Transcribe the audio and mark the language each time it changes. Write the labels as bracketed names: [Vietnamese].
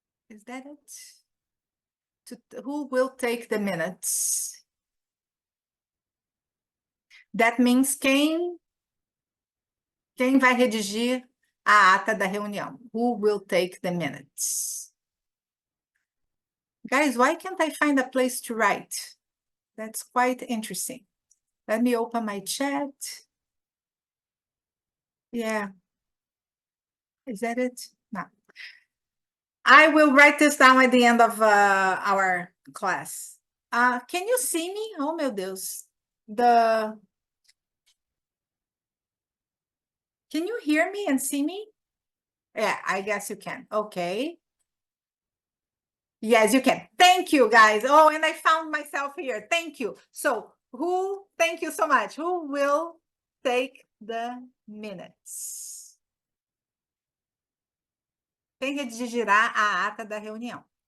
[English] Is that it? Who will take the minutes? That means [Portuguese] quem vai redigir a ata da reunião? [English] Who will take the minutes? Guys, why can't I find a place to write? That's quite interesting. Let me open my chat. Yeah. Is that it? No. I will write this down at the end of our class. Can you see me? Oh, [Portuguese] meu Deus. [English] Can you hear me and see me? Yeah, I guess you can. Okay. Yes, you can. Thank you, guys. Oh, and I found myself here. Thank you. So, thank you so much. Who will take the minutes? [Portuguese] Quem redigirá a ata da reunião?